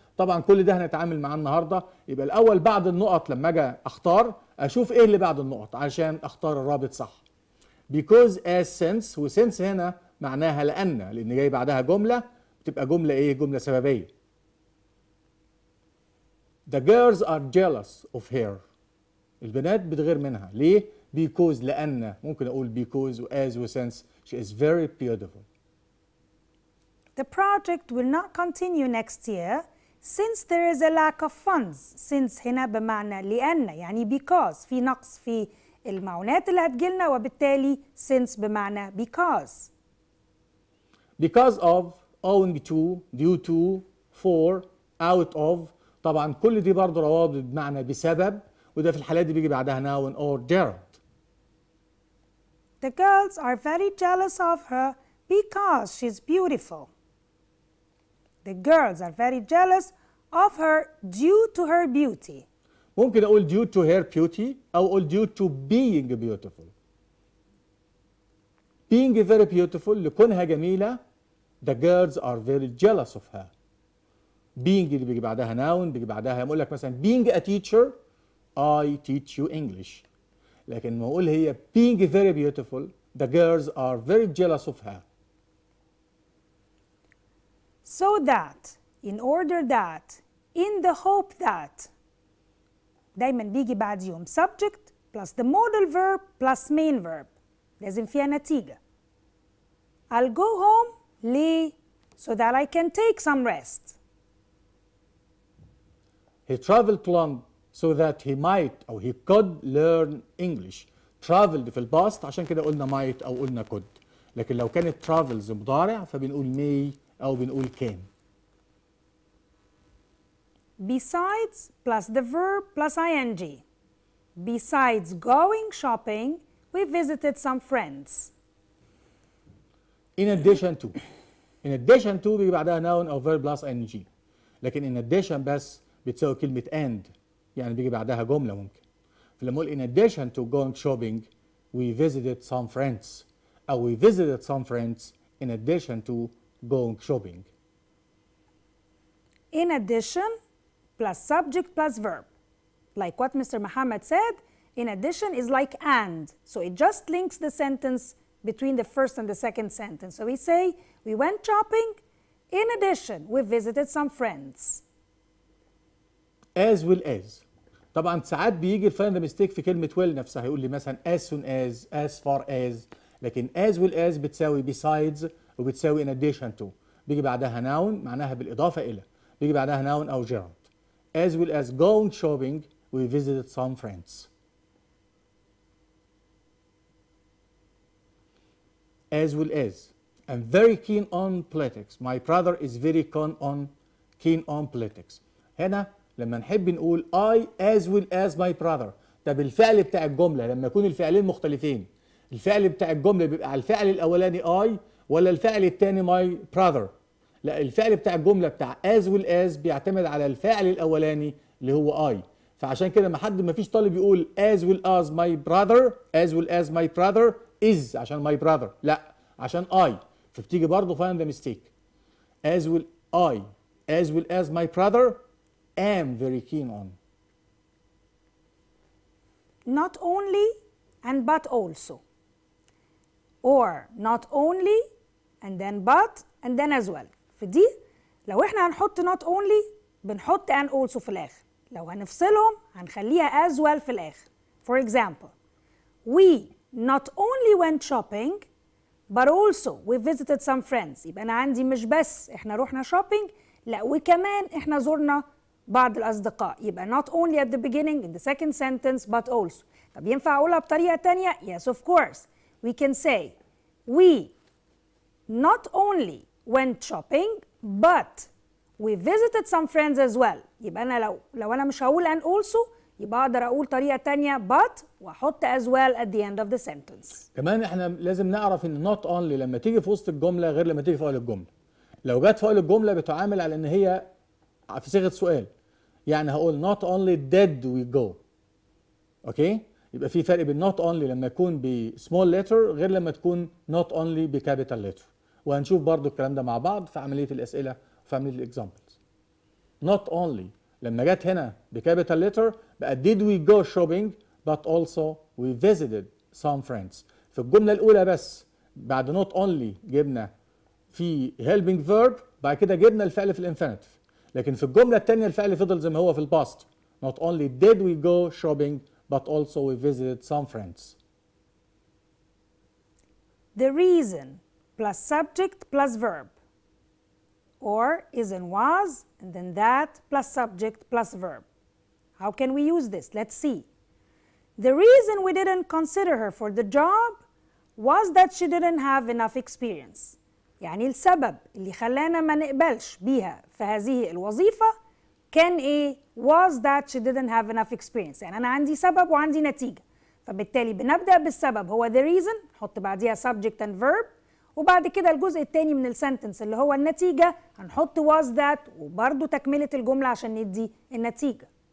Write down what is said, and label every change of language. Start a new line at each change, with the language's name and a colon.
Arabic: طبعا كل ده هنتعامل معاه النهارده. يبقى الأول بعد النقط لما أجي أختار أشوف إيه اللي بعد النقط عشان أختار الرابط صح. because as since، و since هنا معناها لأن جاي بعدها جملة، بتبقى جملة إيه؟ جملة سببية.
English: The girls are jealous of her.
Arabic: البنات بتغير منها. ليه؟ because لأن، ممكن أقول because و as و since.
English: She is very beautiful. The project will not continue next year since there is a lack of funds.
Arabic: Since هنا بمعنى لأن، يعني because في نقص في المعونات اللي هتجيلنا، وبالتالي since بمعنى because.
English: Because of، owing to، due to، for، out of.
Arabic: طبعا كل دي برضه روابط بمعنى بسبب، وده في الحالات دي بيجي بعدها noun or gerund.
English: The girls are very jealous of her because she's beautiful. The girls are very jealous of her due to her beauty.
Arabic: ممكن أقول
English: due to her beauty
Arabic: أو أقول
English: due to being beautiful. Being very beautiful
Arabic: لكونها جميلة.
English: The girls are very jealous of her. being
Arabic: اللي بيجي بعدها
English: noun،
Arabic: بيجي بعدها يقول لك مثلا
English: being a teacher I teach you English.
Arabic: لكن لما أقول هي
English: being very beautiful the girls are very jealous of her. So that, in order that, in the hope that.
Arabic: دايما بيجي بعديهم
English: subject plus the modal verb plus main verb.
Arabic: لازم فيها نتيجة.
English: I'll go home ليه؟ So that I can take some rest. He traveled to London so that he might أو he could learn English.
Arabic: traveled في الباست عشان كده قلنا might أو قلنا could. لكن لو كانت travels مضارع فبنقول may أو بنقول can.
English: Besides plus the verb plus ing. Besides going shopping, we visited some friends. In addition to. In addition to
Arabic: بيجي بعدها
English: noun أو verb plus ing.
Arabic: لكن in addition بس بتساوي كلمة and، يعني بيجي بعدها جملة ممكن. فلما أقول
English: in addition to going shopping we visited some friends أو we visited some friends in addition to going shopping. In addition plus subject plus verb. Like what Mr. Muhammad said, in addition is like and. So it just links the sentence between the first and the second sentence. So we say, we went shopping. In addition, we visited some friends. As well as.
Arabic: طبعا ساعات بيجي الفايند ميستيك في كلمة will نفسها، يقول لي مثلا
English: as soon as, as far as. لكن as well as بتساوي besides وبتساوي in addition to.
Arabic: بيجي بعدها noun معناها بالإضافة إلى. بيجي بعدها noun أو gerund.
English: As well as going shopping, we visited some friends. As well as. I'm very keen on politics. My brother is very keen on politics.
Arabic: هنا لما نحب نقول
English: I as well as my brother،
Arabic: ده بالفعل بتاع الجملة لما يكون الفعلين مختلفين. الفعل بتاع الجملة بيبقى على الفعل الأولاني I ولا الفعل الثاني my brother. لا، الفعل بتاع الجملة بتاع as well as بيعتمد على الفعل الأولاني اللي هو I. فعشان كده ما فيش طالب يقول
English: as well as my brother as well as my brother is
Arabic: عشان my brother، لا عشان I، فبتيجي برضه find the mistake. as well
English: I, as well as my brother, am very keen on. Not only and but also. Or not only and then but and then as well.
Arabic: في دي لو احنا هنحط not only بنحط and also في الآخر. لو هنفصلهم هنخليها as well في الآخر.
English: For example, we not only went shopping but also we visited some friends.
Arabic: يبقى أنا عندي مش بس احنا رحنا shopping، لا وكمان احنا زرنا بعض الأصدقاء.
English: يبقى not only at the beginning in the second sentence but also.
Arabic: طب ينفع أقولها بطريقة تانية؟
English: Yes of course. We can say we not only went shopping but we visited some friends as well.
Arabic: يبقى أنا لو أنا مش هقول and also يبقى أقدر أقول طريقة تانية but وأحط as well
English: at the end of the sentence.
Arabic: كمان احنا لازم نعرف ان not only لما تيجي في وسط الجملة غير لما تيجي في أول الجملة. لو جت في أول الجملة بتعامل على ان هي في صيغة سؤال. يعني هقول
English: not only did we go.
Arabic: اوكي؟ يبقى في فرق بين not only لما يكون ب small letter غير لما تكون not only ب capital letter. وهنشوف برضو الكلام ده مع بعض في عملية الأسئلة وفي عملية الإكزامبلز.
English: not only
Arabic: لما جت هنا
English: ب capital letter بقى did we go shopping but also we visited some friends.
Arabic: في الجملة الأولى بس بعد not only جبنا في helping verb بعد كده جبنا الفعل في الانفينيتيف. لكن في الجملة الثانية الفعل فضل زي ما هو في الباست.
English: not only did we go shopping but also we visited some friends. The reason plus subject plus verb, or is and was and then that plus subject plus verb. How can we use this? Let's see. The reason we didn't consider her for the job was that she didn't have enough experience.
Arabic: يعني السبب اللي خلانا ما نقبلش بيها في هذه الوظيفة كان ايه؟
English: was that she didn't have enough experience.
Arabic: يعني أنا عندي سبب وعندي نتيجة. فبالتالي بنبدأ بالسبب هو the reason، نحط بعديها subject and verb، وبعد كده الجزء الثاني من السنتنس اللي هو النتيجة هنحط was that وبرضو تكملة الجملة عشان ندي النتيجة.